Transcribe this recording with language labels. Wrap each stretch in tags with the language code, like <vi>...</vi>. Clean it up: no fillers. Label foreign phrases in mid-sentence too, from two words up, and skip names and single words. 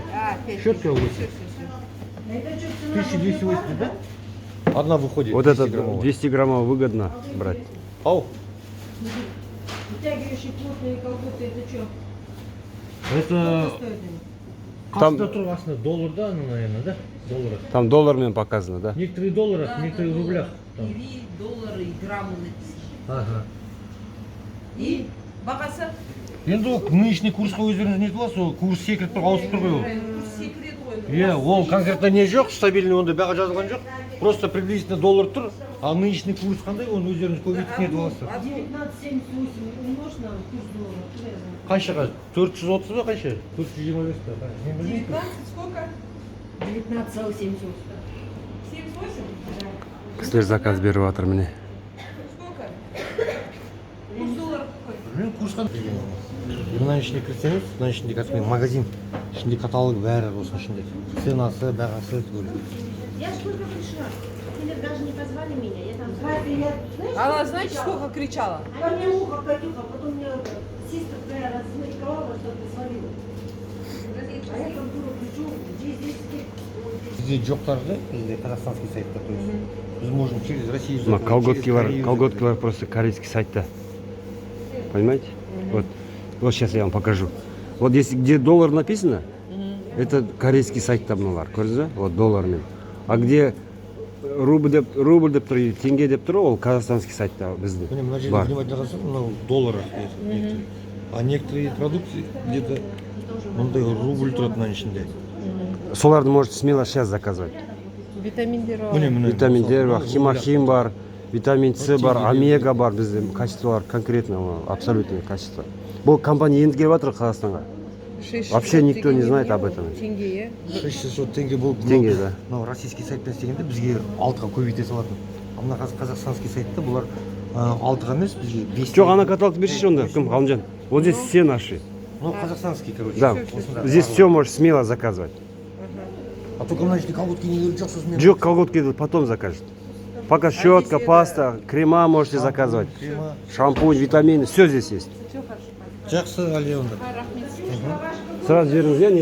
<ru>А, 5. Щетка 8. 1280, да? Одна выходит. Вот 200 это граммовая. 200 граммов выгодно брать. Ау. Вытягивающие плотные колготы, это что? Это Стоит они? Там-</ru> <kk>қасында тұрғасында доллар, да,</kk> <ru>ну, наверное, да? Доллар. Там долларами показано, да? Некоторые в долларах, некоторые в рублях. Там. Ири, доллары и граммы написано. Ага.</ru> <kk>И бағасы? Енді ол нынешний курсқа өздеріңіз не қыласыз, ол курс секіріп тұр, ауысып тұр ғой ол. Курс секрет ғой. Иә, ол конкретно не жоқ, стабильный онда баға жазылған жоқ.</kk> <ru>Просто приблизительно</ru> <kk>доллар тұр,</kk> <ru>а нынешний курс</ru> <kk>қандай, оны өздеріңіз көбейтіп не қыласыз.</kk> <ru>1978 умножь на курс доллара.</ru> <kk>Қаншаға? 430 ба қанша? 425 па? Мен білмеймін.</kk> <ru>19 сколько? 19,78. 78?</ru> <kk>Кісілер заказ беріп жатыр міне.</kk> <ru>Сколько? Курс доллара какой?</ru> <kk>Мен курсқа мына ішінде кірсеңіз, мына ішінде кәсіпкер магазин, ішінде каталог бәрі осының ішінде. Ценасы, бағасы түгел.</kk> <ru>Я сколько пришла? Или даже не позвали меня, я там... Она, знаете, сколько кричала? А мне ухо, Катюха, потом мне сестра твоя размариковала, что ты свалила. А я там дура кричу, где здесь</ru> <kk>Бізде жоқтарды, бізде казахстанский сайтта,</kk> <ru>то есть біз можем через Россию</ru> <kk>Мына</kk> <ru>заказать, колготки через</ru> <kk>бар,</kk> <ru>Корею колготки заказать.</ru> <kk>бар</kk> <ru>просто корейский</ru> <kk>сайтта.</kk> <ru>Понимаете? Вот сейчас я вам покажу. Вот если где доллар написано, это корейский сайт</ru> <kk>мыналар, көрдіңіз бе?</kk> <ru>Вот доллармен. А где рубль</ru> <kk>деп тұр, теңге деп тұр, ол казахстанский сайтта бізде Міне мына жерде бар. внимательно қарасаң, мынау доллар.</kk> <ru>А некоторые продукты где-то мындай рубль</ru> <kk>тұрады мынаның ішінде.</kk> <ru>Соларды можете смело сейчас заказывать.</ru> <kk>Витаминдер бар. Міне Витаминдер бар, химохим бар, витамин С бар, теңге омега бар, бізде качестволар конкретно,</kk> <ru>абсолютное качество.</ru> <kk>Бұл компания енді келіп жатыр Қазақстанға.</kk> <ru>Вообще никто не знает об этом.</ru> <kk>Теңге, 600 теңге болып, Теңге, да. мынау российский сайтпен істегенде бізге 6-ға көбейте салатын. А мына казахстанский сайтта бұлар 6-ға емес, бізге 5. Жоқ, ана каталог берші онда, кім, Ғалымжан?</kk> <ru>Вот здесь все наши. Ну, казахстанский, короче. Да,</ru> <kk>Осында.</kk> <ru>здесь все можешь смело заказывать.</ru> <kk>А только мына жерде колготки нелері жоқ, сосын мен- Жоқ,</kk> <ru>колготки потом закажет. Пока щетка, паста, крема можете заказывать. Крема. Шампунь, витамины, все здесь есть.</ru> <kk>Жақсы, Алия онда. Сразу жіберіңіз, иә,</kk>